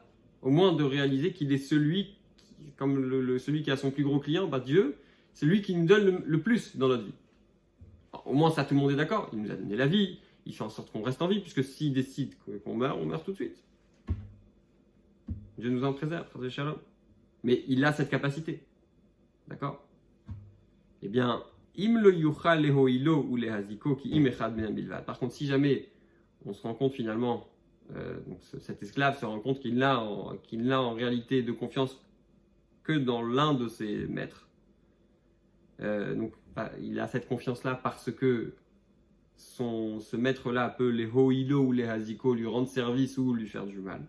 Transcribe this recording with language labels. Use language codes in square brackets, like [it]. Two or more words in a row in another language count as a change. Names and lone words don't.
[fr] Au moins de réaliser qu'il est celui, celui qui a son plus gros client, Dieu, c'est lui qui nous donne le plus dans notre vie. Alors, au moins ça, tout le monde est d'accord. Il nous a donné la vie, il fait en sorte qu'on reste en vie, puisque s'il décide qu'on meurt, on meurt tout de suite. Dieu nous en préserve, Shalom. Mais il a cette capacité. D'accord? Eh bien, [he] אם לא יוכל להועילו או להזיקו כי אם אחד בן בלבד. [fr] Par contre, si jamais on se rend compte finalement, donc cet esclave se rend compte qu'il n'a en réalité de confiance que dans l'un de ses maîtres, donc il a cette confiance-là parce que ce maître-là peut [he] להועילו או להזיקו [fr] lui rendre service ou lui faire du mal.